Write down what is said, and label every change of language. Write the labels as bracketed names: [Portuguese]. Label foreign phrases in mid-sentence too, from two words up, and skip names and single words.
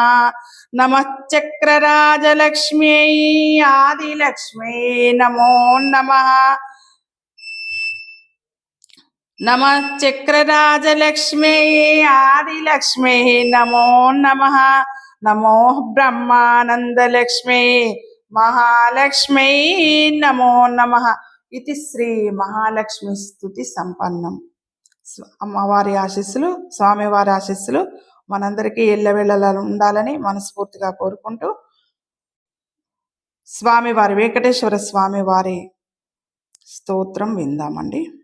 [Sanskrit] नमः चक्रराजलक्ष्म्यै आदिलक्ष्म्यै नमो नमः। नमः चक्रराजलक्ष्म्यै आदिलक्ष्म्यै नमो नमः। नमो ब्रह्मानन्दलक्ष्म्यै महालक्ष्म्यै नमो नमः। [Telugu] ఇది శ్రీ మహాలక్ష్మి స్తుతి సంపన్నం. అమ్మవారి ఆశీస్సులు స్వామివారి ఆశీస్సులు మనందరికీ ఎల్లవేళలా ఉండాలని మనస్ఫూర్తిగా కోరుకుంటూ స్వామివారి వెంకటేశ్వర స్వామివారి స్తోత్రం విందామండి.